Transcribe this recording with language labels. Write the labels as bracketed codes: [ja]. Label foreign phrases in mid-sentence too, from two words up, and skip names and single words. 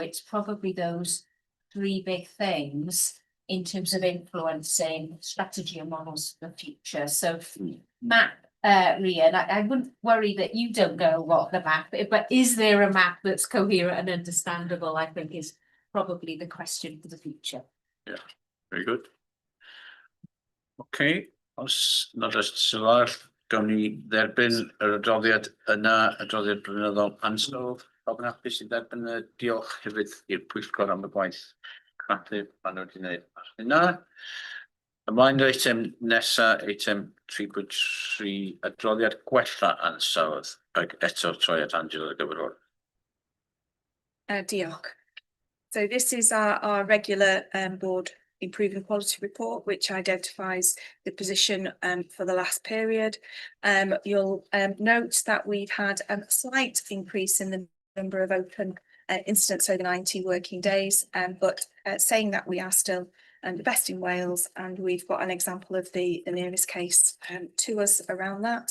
[en] It's probably those three big things in terms of influencing strategy and models for the future. So Matt, Rian, I wouldn't worry that you don't know what the map is, but is there a map that's coherent and understandable, I think is probably the question for the future. Yeah, very good. [cy] Okay, os nad oes sylwar, gawn ni dderbyn yr adroddiad yna, adroddiad blynyddol ansawdd. Pawb yn hapus i dderbyn y diolch hefyd i'r pwyllgor am y gwaith craffu ma' nhw wedi wneud ar hynna. Ymlaen i'r eitem nesa, eitem 3.3, adroddiad gwella ansawdd, ac eto troi at Angela gyfrwr. Diolch. [en] So this is our regular board improving quality report, which identifies the position for the last period. You'll note that we've had a slight increase in the number of open incidents over 90 working days, but saying that we are still the best in Wales, and we've got an example of the nearest case to us around that.